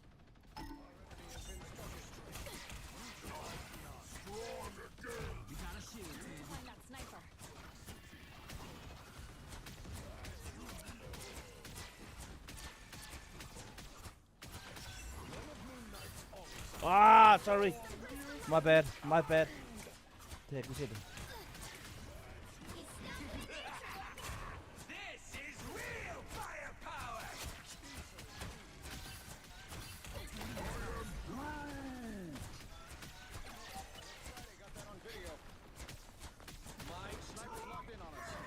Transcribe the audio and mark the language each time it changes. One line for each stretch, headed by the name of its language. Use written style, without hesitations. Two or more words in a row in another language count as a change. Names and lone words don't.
English: Find that sniper. Ah, sorry. My bad.
Danish: Det jeg kan se det.
English: He stopped them in their tracks! This is real firepower. Got that on video. My sniper locked in on us.